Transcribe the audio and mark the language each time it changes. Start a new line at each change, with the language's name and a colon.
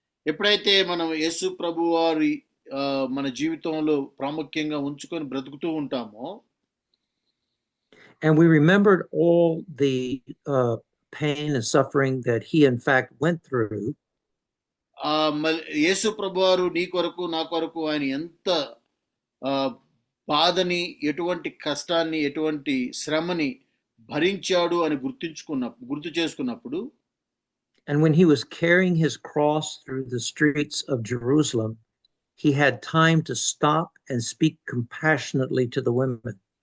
Telugu: ఎప్పుడైతే మనం యేసు ప్రభు వారి మన జీవితంలో ప్రాముఖ్యంగా ఉంచుకొని బ్రతుకుతూ ఉంటామో,
English: and we remembered all the pain and suffering that he in fact went through,
Telugu: యేసు ప్రభు వారు నీ కొరకు నా కొరకు ఆయన ఎంత బాధని, ఎటువంటి కష్టాన్ని, ఎటువంటి శ్రమని భరించాడు అని గుర్తు చేసుకున్నప్పుడు,
English: and when he was carrying his cross through the streets of Jerusalem, he had time to stop and speak compassionately to the women.